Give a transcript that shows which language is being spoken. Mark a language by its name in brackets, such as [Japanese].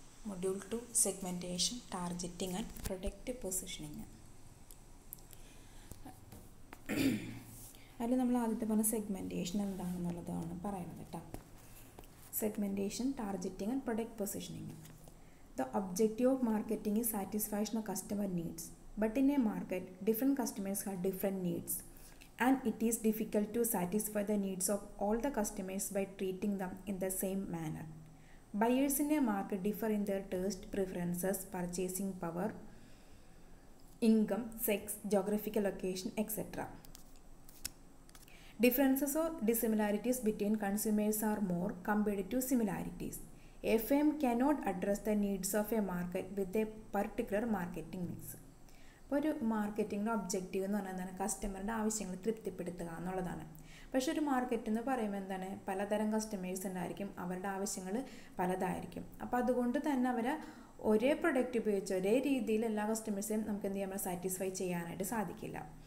[Malayalam] Module 2 segmentation, targeting and product positioning. അതിൽ നമ്മൾ ആദ്യത്തെ പറഞ്ഞ സെഗ്മെൻറ്റേഷൻ എന്താണെന്നുള്ളതാണ് പറയുന്നത് കേട്ടോ. Segmentation, targeting and product positioning. [English] The objective of marketing is satisfaction of customer needs. But in a market, different customers have different needs. And it is difficult to satisfy the needs of all the customers by treating them in the same manner. Buyers in a market differ in their taste, preferences, purchasing power, income, sex, geographical location, etc. Differences or dissimilarities between consumers are more compared to similarities. A firm cannot address the needs of a market with a particular marketing mix. [Malayalam] അപ്പോൾ ഒരു മാർക്കറ്റിങ്ങിൻ്റെ objective എന്ന് പറഞ്ഞാൽ എന്താണ്? കസ്റ്റമറുടെ ആവശ്യങ്ങൾ തൃപ്തിപ്പെടുത്തുക എന്നുള്ളതാണ്. പക്ഷെ ഒരു market എന്ന് പറയുമ്പോൾ എന്താണ്? പലതരം കസ്റ്റമേഴ്സ് ഉണ്ടായിരിക്കും, അവരുടെ ആവശ്യങ്ങൾ പലതായിരിക്കും. അപ്പോൾ അതുകൊണ്ട് തന്നെ അവരെ ഒരേ പ്രൊഡക്റ്റ് ഉപയോഗിച്ച് ഒരേ രീതിയിൽ എല്ലാ കസ്റ്റമേഴ്സെയും നമുക്ക് എന്ത് ചെയ്യാൻ സാറ്റിസ്ഫൈ ചെയ്യാനായിട്ട് സാധിക്കില്ല.